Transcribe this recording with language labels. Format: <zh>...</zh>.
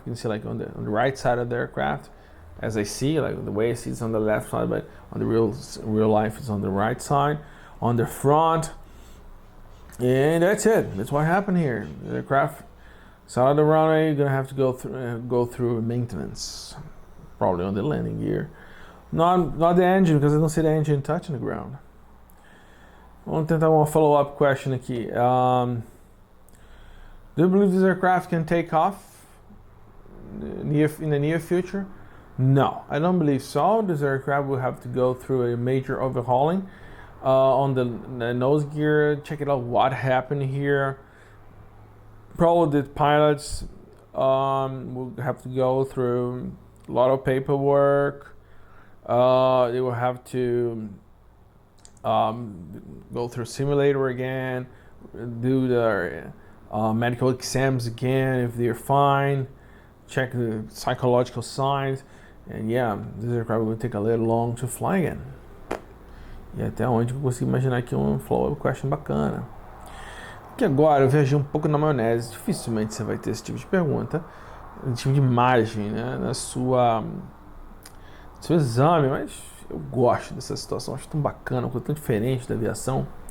<en>You can see like on the right side of the aircraft, as I see, like the way I see it's on the left side, but on the real life it's on the right side, on the front. And that's it. That's what happened here. The aircraft side of the runway, you're gonna have to go through maintenance, probably on the landing gear. Not the engine, because I don't see the engine touching the ground.</en> <pt>Vamos tentar uma follow-up question aqui.</pt> <en>Do you believe this aircraft can take off in the near future? No, I don't believe so. This aircraft will have to go through a major overhauling on the nose gear. Check it out, what happened here. Probably the pilots will have to go through a lot of paperwork. They will have to go through simulator again, do their medical exams again if they're fine, check the psychological signs, and yeah, this aircraft will take a little long to fly again.</en> <pt>E até onde eu consigo imaginar aqui um follow-up question bacana. Que agora eu viajei um pouco na maionese. Dificilmente você vai ter esse tipo de pergunta, esse tipo de margem, né, no seu exame, mas eu gosto dessa situação, acho tão bacana, uma coisa tão diferente da aviação.</pt>